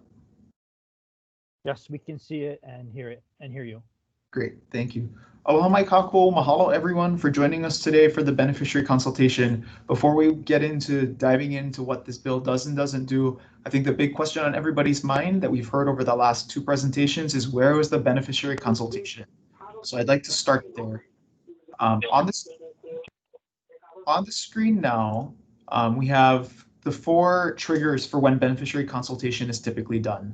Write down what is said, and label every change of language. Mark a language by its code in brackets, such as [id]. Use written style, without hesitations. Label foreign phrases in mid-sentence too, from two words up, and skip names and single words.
[en] Yes, we can see it and hear you. Great, thank you. [haw] Aloha mai kako, [en] mahalo everyone for joining us today for the beneficiary consultation. Before we get into diving into what this bill does and doesn't do, I think the big question on everybody's mind that we've heard over the last two presentations is where was the beneficiary consultation? So I'd like to start there. On the screen now, we have the 4 triggers for when beneficiary consultation is typically done.